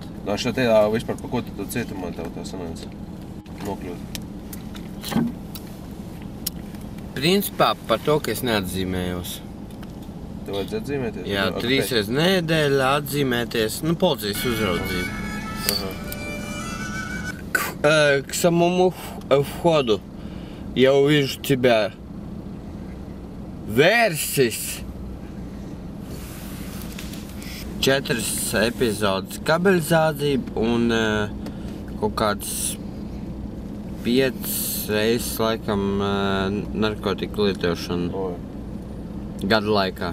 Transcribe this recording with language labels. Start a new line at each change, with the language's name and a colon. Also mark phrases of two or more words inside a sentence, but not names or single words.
Latvian: Šajā vispār pa ko tu cietumā tev tā sanāca nokļūt? Principā par to, ka es neatzīmējos. Tev vajadzēja atzīmēties? Jā, 3 reizes nedēļā atzīmēties, policijas uzraudzību.
Russian: К самому входу я увижу тебя.
Latvian: Versis 4 epizodes kabeļzādzība un kaut kāds 5 reizes laikam narkotiku lietošana gada laikā.